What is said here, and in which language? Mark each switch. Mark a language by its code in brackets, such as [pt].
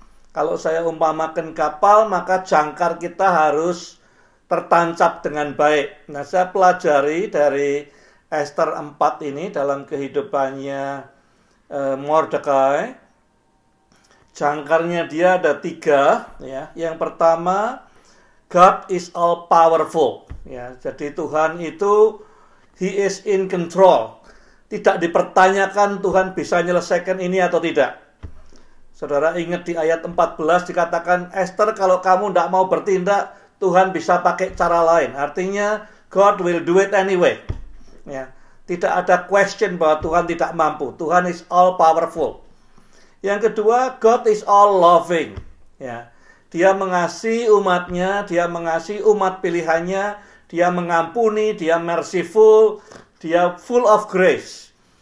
[id] Kalau saya umpamakan kapal, maka jangkar kita harus tertancap dengan baik. Nah, saya pelajari dari Esther 4 ini dalam kehidupannya Mordekai. Jangkarnya dia ada 3. Ya. [en] Yang pertama, God is all powerful. [id] Ya, jadi Tuhan itu, [en] He is in control. [id] Tidak dipertanyakan Tuhan bisa menyelesaikan ini atau tidak. Saudara ingat di ayat 14 dikatakan, Esther kalau kamu tidak mau bertindak, Tuhan bisa pakai cara lain. [en] Artinya, God will do it anyway. [id] Ya. Tidak ada question bahwa Tuhan tidak mampu. [en] Tuhan is all powerful. [id] Yang kedua, [en] God is all loving. Ya. [id] Dia mengasihi umatnya, dia mengasihi umat pilihannya, dia mengampuni, dia merciful, dia [en] full of grace.